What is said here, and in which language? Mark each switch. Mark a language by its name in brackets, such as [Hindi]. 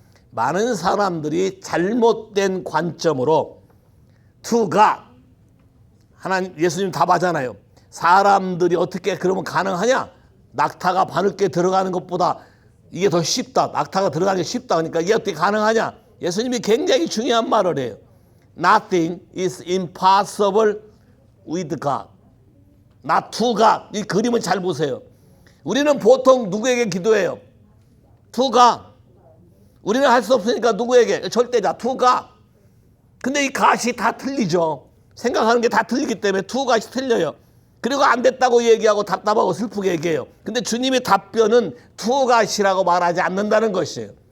[Korean] 많은 사람들이 잘못된 관점으로 투가 하나님 예수님 답하잖아요. 사람들이 어떻게 그러면 가능하냐? 낙타가 바늘게 들어가는 것보다 이게 더 쉽다. 낙타가 들어가는 게 쉽다. 그러니까 이게 어떻게 가능하냐? 예수님이 굉장히 중요한 말을 해요. [English] Nothing is impossible with God. Not to God. [Korean] 이 그림을 잘 보세요. 우리는 보통 누구에게 기도해요? [English] To God. [Korean] 우리는 할 수 없으니까 누구에게? 절대자 to God. 근데 이 God이 다 틀리죠. 생각하는 게 다 틀리기 때문에 to God이 틀려요. 그리고 안 됐다고 얘기하고 답답하고 슬프게 얘기해요. 근데 주님의 답변은 to God이라고 말하지 않는다는 것이에요.